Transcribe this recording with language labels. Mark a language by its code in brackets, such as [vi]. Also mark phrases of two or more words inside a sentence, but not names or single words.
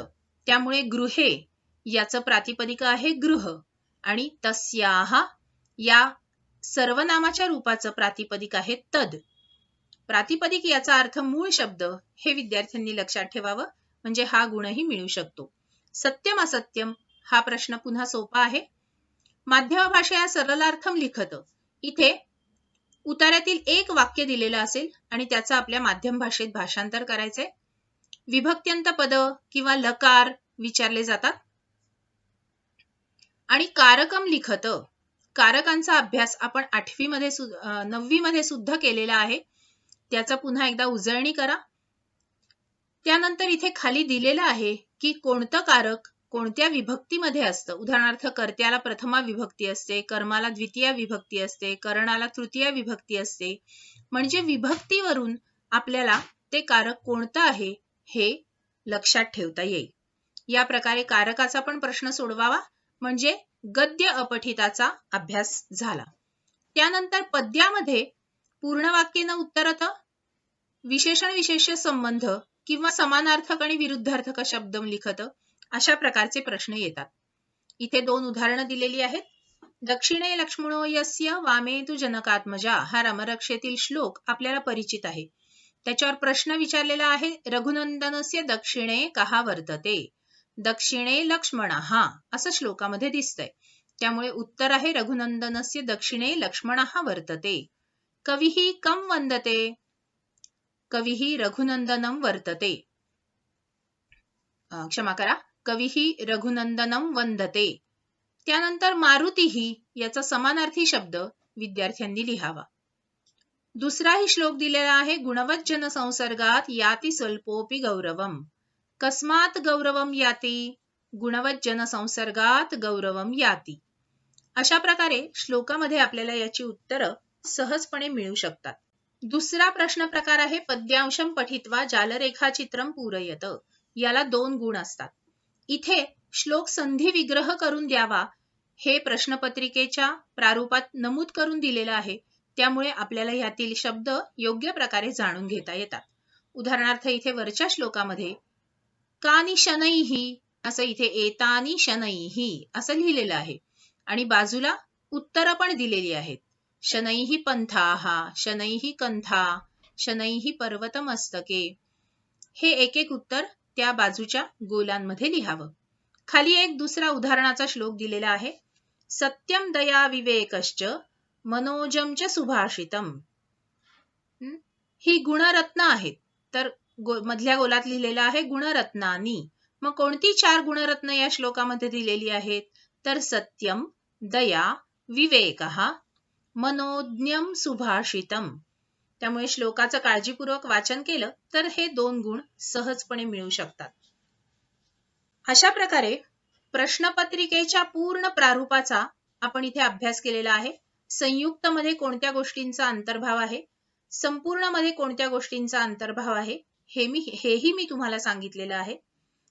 [mr] त्यामुळे गृहे याचं प्रातिपदिक आहे गृह आणि तस्याः या सर्वनामाच्या रूपाचं प्रातिपदिक आहे तद. प्रातिपदिक याचा अर्थ मूळ शब्द हे विद्यार्थ्यांनी लक्षात ठेवावं, म्हणजे हा गुणही मिळू शकतो. [sa] सत्यम असत्यम [mr] हा प्रश्न पुन्हा सोपा आहे. [sa] माध्यम भाषया सरलार्थम लिखत. [mr] इथे उतार्यातील एक वाक्य दिलेलं असेल आणि त्याचं आपल्या माध्यम भाषेत भाषांतर करायचंय. विभक्त्यंत पद किंवा लकार विचारले जातात. [sa] आणि कारकम लिखत. [mr] कारकांचा अभ्यास आपण 9वी मध्ये सुद्धा केलेला आहे. त्याचा पुन्हा एकदा उजळणी करा. त्यानंतर इथे खाली दिलेलं आहे की कोणतं कारक कोणत्या विभक्तीमध्ये असतं. उदाहरणार्थ कर्त्याला प्रथमा विभक्ती असते, कर्माला द्वितीय विभक्ती असते, करणाला तृतीय विभक्ती असते. म्हणजे विभक्तीवरून आपल्याला ते कारक कोणतं आहे हे लक्षात ठेवता येईल. या प्रकारे कारकाचा पण प्रश्न सोडवावा, म्हणजे गद्य अपठिताचा अभ्यास झाला. त्यानंतर पद्यामध्ये [sa] पूर्ण वाक्येन उत्तरत, [mr] विशेषण विशेष्य संबंध किंवा समानार्थक आणि विरुद्धार्थक शब्द लिखत अशा प्रकारचे प्रश्न येतात. इथे 2 उदाहरणं दिलेली आहेत. [sa] दक्षिणे लक्ष्मणो यस्य वामे तु जनकात्मजा [mr] हा रामरक्षेतील श्लोक आपल्याला परिचित आहे. त्याच्यावर प्रश्न विचारलेला आहे [sa] रघुनंदनस्य दक्षिणे कहा वर्तते. दक्षिणे लक्ष्मणः [mr] असं श्लोकामध्ये दिसतंय. त्यामुळे उत्तर आहे [sa] रघुनंदनस्य दक्षिणे लक्ष्मणः वर्तते. कविः कं वंदते. कविः रघुनंदनं वर्तते. [mr] क्षमा करा, [sa] कविः रघुनंदनं वंदते. [mr] त्यानंतर मारुतीः याचा समानार्थी शब्द विद्यार्थ्यांनी लिहावा. दुसराही श्लोक दिलेला आहे [sa] गुणवत जन संसर्गात याती स्वल्पोपि गौरवम. कस्मात गौरवम याती. गुणवत जन संसर्गात गौरवम याती. [mr] अशा प्रकारे श्लोकामध्ये आपल्याला याची उत्तरं सहजपणे मिळू शकतात. दुसरा प्रश्न प्रकार आहे [sa] पद्यांशम पठित्वा जालरेखाचित्रम पूरयत. [mr] याला 2 गुण असतात. इथे श्लोक संधी विग्रह करून द्यावा हे प्रश्नपत्रिकेच्या प्रारूपात नमूद करून दिलेलं आहे. त्यामुळे आपल्याला यातील शब्द योग्य प्रकारे जाणून घेता येतात. उदाहरणार्थ इथे वरच्या श्लोकामध्ये [sa] कानि शनैः [mr] असं इथे [sa] एतानि शनैः [mr] असं लिहिलेलं आहे आणि बाजूला उत्तरं पण दिलेली आहेत. [sa] शनैः पंथाः, शनैः कंथा, शनैः पर्वतमस्तके. [mr] हे एक एक उत्तर त्या बाजूच्या गोलांमध्ये लिहावं. खाली एक दुसरा उदाहरणाचा श्लोक दिलेला आहे. [sa] सत्यम दया विवेकश्च मनोजम च सुभाषितम. [mr] ही गुणरत्न आहेत. तर मधल्या गोलात लिहिलेलं आहे गुणरत्नानी. मग कोणती 4 गुणरत्न या श्लोकामध्ये दिलेली आहेत? [sa] तर सत्यम, दया, विवेकः, मनोज्ञम सुभाषितम. [mr] त्यामुळे श्लोकाचं काळजीपूर्वक वाचन केलं तर हे 2 गुण सहजपणे मिळू शकतात. अशा प्रकारे प्रश्नपत्रिकेच्या पूर्ण प्रारूपाचा आपण इथे अभ्यास केलेला आहे. संयुक्त मध्ये कोणत्या गोष्टींचा अंतर्भाव आहे, संपूर्ण मध्ये कोणत्या गोष्टींचा अंतर्भाव आहे हेही मी तुम्हाला सांगितलेलं आहे.